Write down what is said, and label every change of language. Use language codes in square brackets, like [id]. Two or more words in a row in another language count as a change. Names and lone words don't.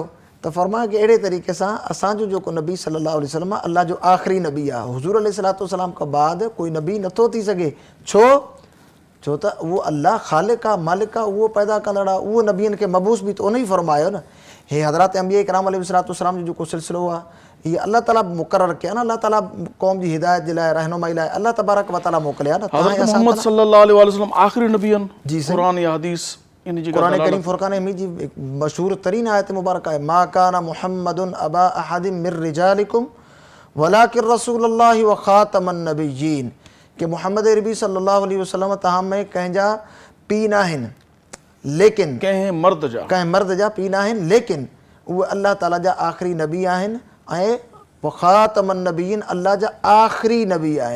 [sd] त फरमाया कि अहिड़े तरीक़े सां असांजो जेको नबी [ar] صلى الله عليه وسلم [sd] अल्लाह जो आख़िरी नबी आहे, हुज़ूर अलैहिस्सलाम खां बाद कोई नबी नथो थी सघे। छो त उहो अल्लाह ख़ालिक आहे, मालिक आहे, उहो पैदा कंदड़ आहे, उहो नबियनि खे मबूस बि त उन ई फरमायो न। हे हज़रत अंबिया इकराम अलैहिस्सलाम जो जेको सिलसिलो आहे, हीअ अल्लाह ताला मुक़ररु कया न, अल्लाह ताला क़ौम जी हिदायत जे लाइ, रहनुमाई लाइ अल्लाह तबारक व तआला मोकिलिया न। मोहम्मद [ar] صلى الله عليه وسلم [sd] आख़िरी नबी आहिनि। जी सही, क़ुरान या हदीस इन जी क़ुरान करीम फुरक़ान हमीद जी मशहूर तरीन आयत मुबारक आहे, [ar] ما كان محمد أبا أحد من رجالكم ولكن رسول الله وخاتم النبيين, [sd] कि मोहम्मद अरबी [ar] صلى الله عليه وسلم [sd] तव्हां में कंहिंजा पीउ न आहिनि, लेकिन कंहिं मर्द जा पीउ न आहिनि, लेकिन उहे अल्लाह ताला जा आख़िरी नबी आहिनि ऐं [ar] وخاتم النبيين [sd] अल्लाह जा आख़िरी नबी आहिनि।